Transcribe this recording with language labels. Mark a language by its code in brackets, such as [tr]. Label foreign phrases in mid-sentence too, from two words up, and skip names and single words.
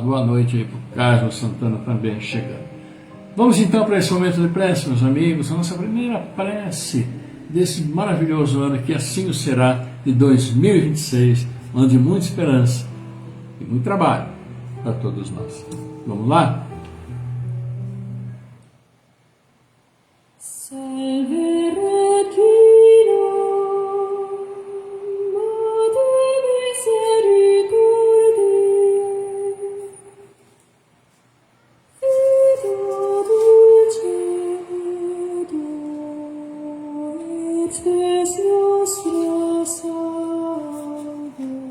[pt] Boa noite aí para o Carlos Santana também chegando. Vamos então para esse momento de prece, meus amigos, a nossa primeira prece desse maravilhoso ano, que assim o será, de 2026, um ano de muita esperança e muito trabalho para todos nós. Vamos lá? [la] Salve Regina, Madre Misericordiae, Vita dulcedo, et spes nostra salve.